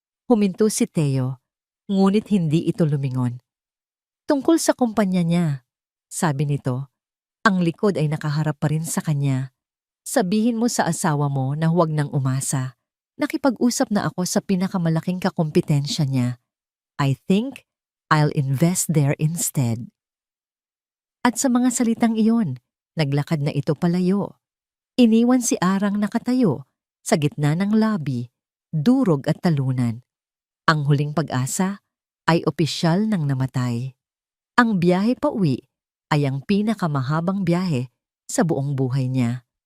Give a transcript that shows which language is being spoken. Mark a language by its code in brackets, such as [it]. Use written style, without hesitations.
[tl] Huminto si Theo, ngunit hindi ito lumingon. Tungkol sa kumpanya niya, sabi nito, ang likod ay nakaharap pa rin sa kanya. Sabihin mo sa asawa mo na huwag nang umasa. Nakipag-usap na ako sa pinakamalaking kakumpetensya niya. [en] I think I'll invest there instead. [tl] At sa mga salitang iyon, naglakad na ito palayo. Iniwan si Arang nakatayo sa gitna ng lobby, durog at talunan. Ang huling pag-asa ay opisyal nang namatay. Ang biyahe pauwi ay ang pinakamahabang biyahe sa buong buhay niya.